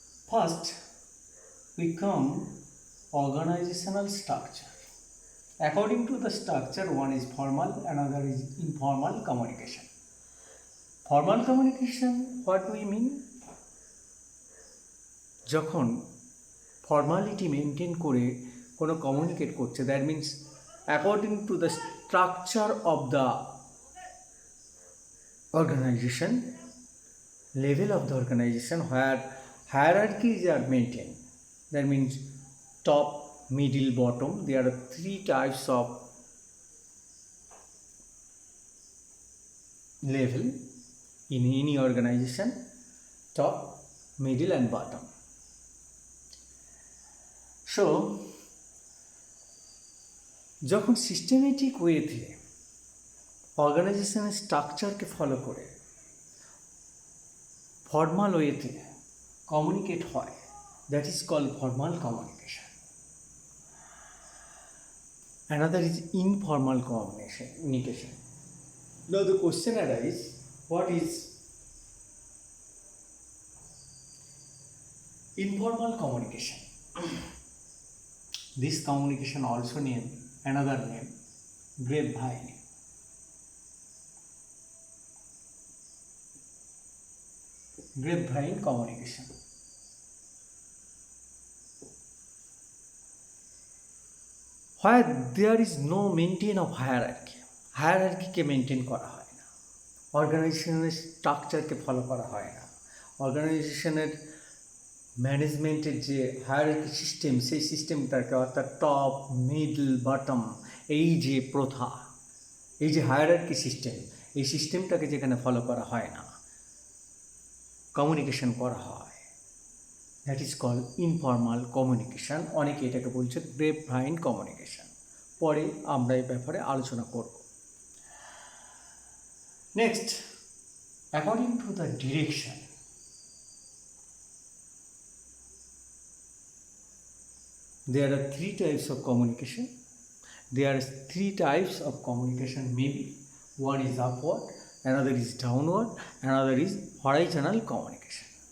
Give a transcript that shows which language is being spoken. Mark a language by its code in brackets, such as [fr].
[en] First, we come organizational structure. According to the structure, one is formal, another is informal communication. Formal communication, what do we mean? [bn] যখন formality maintain করে কোনো communicate করছে, [en] That means according to the structure of the organization, level of the organization, where hierarchies are maintained. That means top, middle, bottom. There are three types of level in any organization: top, middle and bottom. [bn] So, যখন systematic ওয়েতে অর্গানাইজেশনের স্ট্রাকচারকে follow করে formal ওয়েতে communicate হয়, [en] That is called formal communication. Another is informal communication. Now the question arises, what is informal communication? This communication also named another name, grapevine. Grapevine communication. Where there is no maintain of hierarchy, hierarchy [bn] K maintain করা হয় না, অর্গানাইজেশনের স্ট্রাকচারকে follow করা হয় না। অর্গানাইজেশনের ম্যানেজমেন্টের যে হায়ারার্কি সিস্টেম, সেই সিস্টেমটাকে অর্থাৎ টপ, মিডল, বটম, এই যে প্রথা, এই যে হায়ারার্কি সিস্টেম, এই সিস্টেমটাকে যেখানে ফলো করা হয় না, কমিউনিকেশন করা হয়, [en] That is call informal communication. [bn] অনেকে এটাকে বলছে গ্রেপভাইন কমিউনিকেশন। পরে আমরা এই ব্যাপারে আলোচনা করব। [en] Next, according to the direction, there are three types of communication. There are three types of communication maybe. One is upward, another is downward, another is horizontal communication.